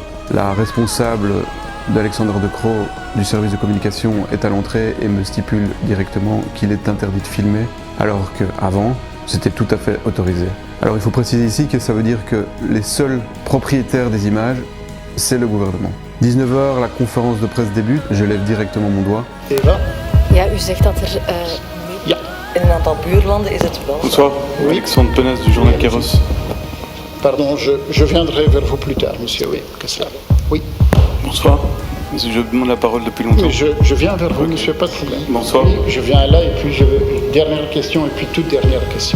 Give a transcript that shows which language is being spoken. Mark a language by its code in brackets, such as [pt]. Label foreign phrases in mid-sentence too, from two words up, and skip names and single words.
[fr] La responsable d'Alexandre De Croo du service de communication est à l'entrée et me stipule directement qu'il est interdit de filmer, alors qu'avant, c'était tout à fait autorisé. Alors il faut préciser ici que ça veut dire que les seuls propriétaires des images, c'est le gouvernement. 19h, la conférence de presse débute, je lève directement mon doigt. [nl] Eva? Ja, u zegt dat ja. In een aantal buurlanden is het wel. [fr] Bonsoir, oui. Alexandre Penas du journal Kairos. Pardon, je viendrai vers vous plus tard, monsieur, oui, que cela. Oui. Bonsoir, je demande la parole depuis longtemps. Oui, je viens vers vous, monsieur, pas de problème. Bonsoir. Oui, je viens là et puis dernière question et puis toute dernière question.